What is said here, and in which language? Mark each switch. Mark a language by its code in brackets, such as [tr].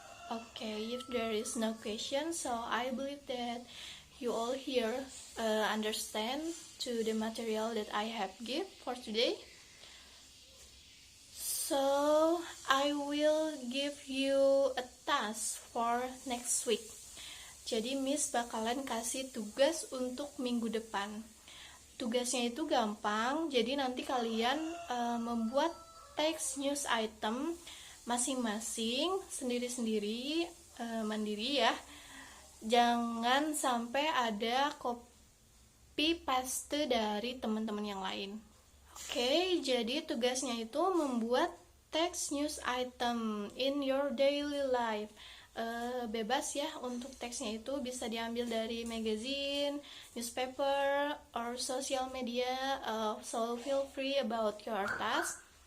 [en] Okay, if there is no question, so I believe that you all here understand to the material that I have give for today. So I will give you a task for next week. [id] Jadi Miss bakalan kasih tugas untuk minggu depan. Tugasnya itu gampang, jadi nanti kalian membuat teks news item masing-masing, sendiri-sendiri, mandiri ya. Jangan sampai ada copy paste dari teman-teman yang lain. Oke, jadi tugasnya itu membuat teks news item [en] in your daily life. [id] Bebas ya, untuk teksnya itu bisa diambil dari [en] magazine, newspaper, or social media. So feel free about your task.